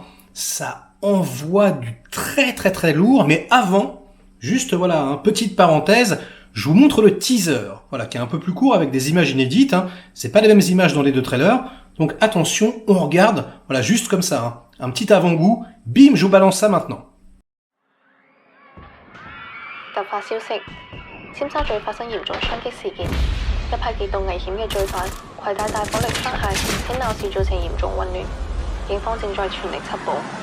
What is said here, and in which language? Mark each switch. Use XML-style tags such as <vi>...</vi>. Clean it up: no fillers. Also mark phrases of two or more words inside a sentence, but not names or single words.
<fr>Ça envoie du très très très lourd. Mais avant, juste voilà, petite parenthèse, je vous montre le teaser. Voilà, qui est un peu plus court avec des images inédites. C'est pas les mêmes images dans les deux trailers. Donc attention, on regarde, voilà, juste comme ça. Un petit avant-goût. Bim, je vous balance ça maintenant.</fr> <yue>突發消息：尖沙咀發生嚴重槍擊事件，一批極度危險嘅罪犯攜帶大火力槍械，喺鬧市造成嚴重混亂，警方正在全力緝捕。</yue>